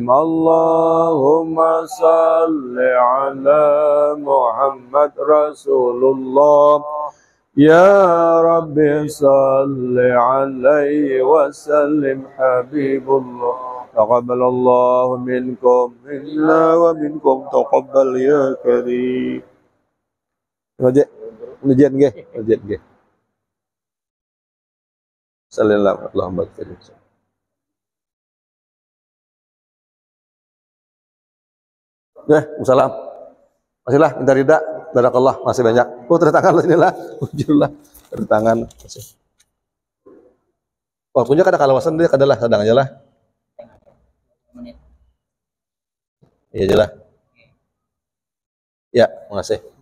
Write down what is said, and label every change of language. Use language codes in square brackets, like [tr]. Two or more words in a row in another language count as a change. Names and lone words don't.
[ar] اللهم صل على محمد رسول الله. يا رب صل عليه وسلم حبيب الله. تقبل الله منكم منا ومنكم تقبل يا كريم. [jv] Ujian nggih, ujian nggih. [ar] صلى الله عليه وسلم. يا سلام. [bjn] Masihlah minta rida, barakallah, masih banyak. Oh, tanda tangan lah inilah. Alhamdulillah, tanda tangan. Masih. Waktunya kada kalawasan dia kadalah sedang aja lah. Iya aja lah. Ya, makasih.